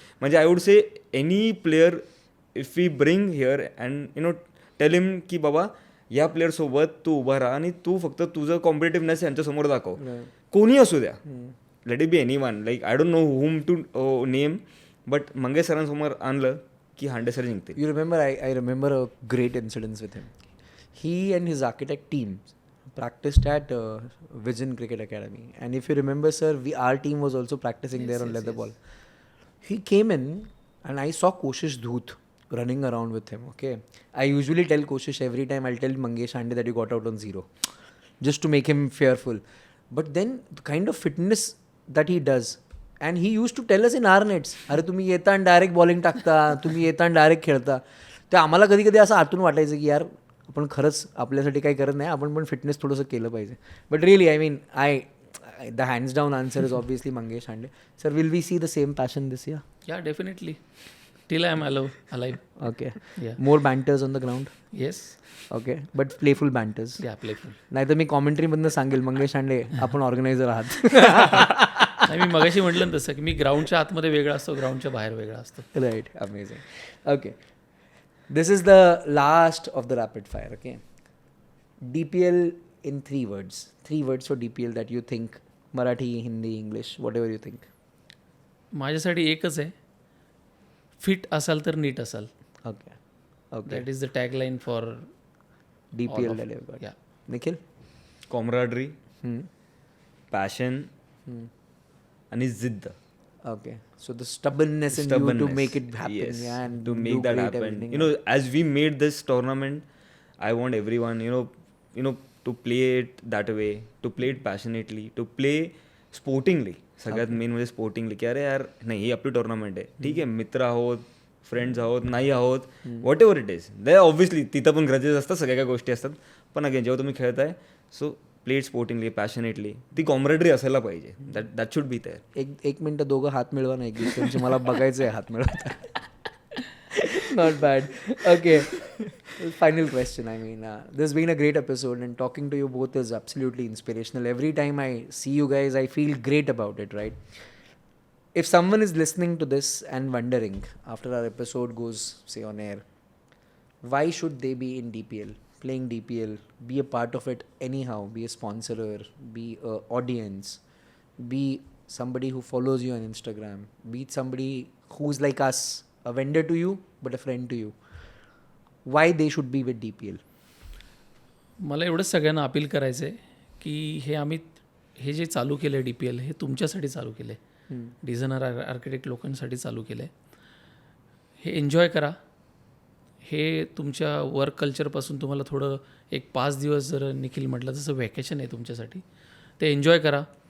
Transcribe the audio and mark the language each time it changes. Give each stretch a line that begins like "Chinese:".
Marathi: म्हणजे
English: I would say any player if we bring here and tell him
Marathi: की बाबा या प्लेअरसोबत तू उभा राहा आणि तू फक्त तुझं कॉम्पिटेटिव्हनेस यांच्यासमोर दाखव, कोणी असू द्या.
English: Let it be anyone. Like I don't know whom to name, but
Marathi: Mangesh सरांसमोर आणलं की हांडे सर जिंकते.
English: You remember, I remember a great incident with him. He and his architect team practiced at Vision Cricket Academy. And if you remember, sir, our team was also practicing there on leather ball. He came in and I saw Koshish Dhoot running around with him, okay? I usually tell Koshish every time, I'll tell Mangesh Hande that you got out on 0. Just to make him fearful. But then the kind of fitness that he does, and he used to tell us in our nets,
Marathi: अरे तुम्ही येता आणि direct bowling टाकता, तुम्ही येता आणि direct खेळता. ते आम्हाला कधी कधी असं आतून वाटायचं की यार आपण खरंच आपल्यासाठी काही करत नाही, आपण पण फिटनेस थोडंसं केलं पाहिजे.
English: But really I mean the hands down answer is obviously Mangesh Hande. Sir, will we see the same passion this year? Yeah definitely, till I am alive. Okay. More banters on the ground? Yes. Okay, but playful banters? Yeah playful.
Marathi: नाही तर मी कॉमेंट्रीमधनं सांगेल मंगेश हांडे आपण organiser आहात. नाही, मी मगाशी म्हटलं ना तसं की मी ग्राउंडच्या आतमध्ये वेगळा असतो, ग्राउंडच्या बाहेर वेगळा असतो.
English: Right, amazing. Okay, this is the last of the rapid fire. Okay, DPL in 3 words. 3 words for DPL that you think. Marathi, Hindi, English, whatever you think.
Marathi: माझ्यासाठी एकच आहे, फिट असाल तर नीट असाल.
English: Okay, okay. That is the tagline for DPL delivered. Yeah. Nikhil? Camaraderie, Hmm.
Marathi: Passion आणि जिद्द.
English: Okay, so the stubbornness in you to make it happen. Yes, Yeah, and to do make that great happen. everything. You know, as we made this tournament, I want everyone, to play it that way, to play it passionately, to play sportingly.
Marathi: सगळ्यात main म्हणजे sportingly, की अरे यार नाही, ही आपली tournament आहे, ठीक आहे, मित्र आहोत, फ्रेंड्स आहोत, नाही आहोत,
English: Whatever it is.
Marathi: दे obviously तिथं पण ग्रजेस असतात, सगळ्या काही गोष्टी असतात, पण अगेन जेव्हा तुम्ही खेळताय,
English: so play it sportingly, passionately,
Marathi: ती कॉम्रेडरी असायला पाहिजे.
English: That should be there.
Marathi: एक मिनिटं दोघं हात मिळवा ना एक दुसऱ्यांचे, मला बघायचं आहे हात मिळवता.
English: Not bad. Okay. Final question. I mean, this has been a great episode, and talking to you both is absolutely inspirational. Every time I see you guys, I feel great about it, right? If someone is listening to this and wondering after our episode goes, say, on air, why should they be in DPL, playing DPL, be a part of it anyhow, be a sponsorer, be an audience, be somebody who follows you on Instagram, be somebody who's like us, a vendor to you but a friend to you, why they should be with DPL?
Marathi: मला एवढंच सगळ्यांना appeal करायचं आहे की हे जे चालू केलं आहे DPL, हे तुमच्यासाठी चालू केलं आहे, डिझायनर आर्किटेक्ट लोकांसाठी चालू केलं आहे. हे एन्जॉय करा. हे तुमच्या वर्क कल्चरपासून तुम्हाला थोडं एक 5 दिवस, जर निखिल म्हटलं तसं व्हॅकेशन आहे तुमच्यासाठी, ते एन्जॉय करा.